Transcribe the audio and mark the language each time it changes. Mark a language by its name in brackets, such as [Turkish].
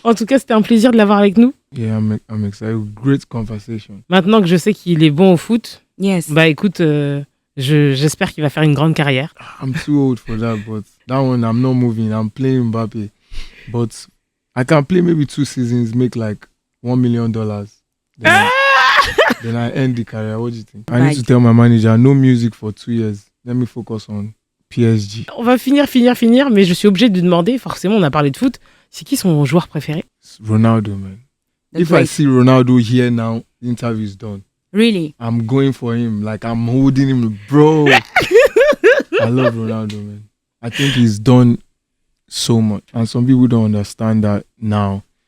[French] En tout cas, c'était un plaisir de l'avoir avec nous. [English] Yeah, I'm excited. Great conversation. [French] Maintenant que je sais qu'il est bon au foot, [English] Yes. [French] bah écoute, j'espère qu'il va faire une grande carrière. [English] I'm too old for that, but that one I'm not moving. I'm playing Mbappe, but I can play maybe 2 seasons, make like $1 million. Then I end the career. What do you think? I need to tell my manager no music for 2 years. Let me focus on PSG. [French] On va finir, mais je suis obligée de demander, forcément on a parlé de foot, c'est qui son joueur préféré? [English] Ronaldo, man. The If I great. see Ronaldo here now, the interview is done. Really? I'm going for him. Like I'm holding him, bro. I love Ronaldo, man. I think he's done so much, and some people don't understand that now.